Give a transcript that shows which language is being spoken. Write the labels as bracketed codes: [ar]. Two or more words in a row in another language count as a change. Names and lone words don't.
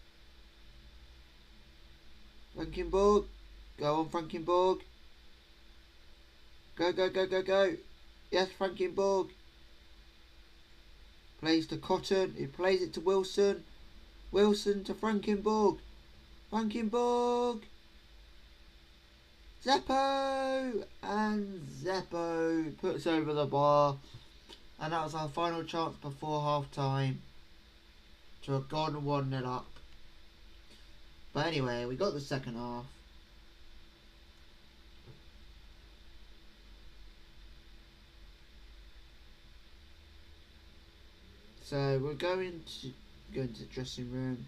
[en] Frankenborg. Go on, Frankenborg. Go, go, go, go, go. Yes, Frankenborg. Plays to Cotton, who plays it to Wilson. Wilson to Frankenborg. Frankenborg. Zeppo. And Zeppo puts over the bar. And that was our final chance before half time to have gone 1-0 up. But anyway, we got the second half. So we're going to go into the dressing room.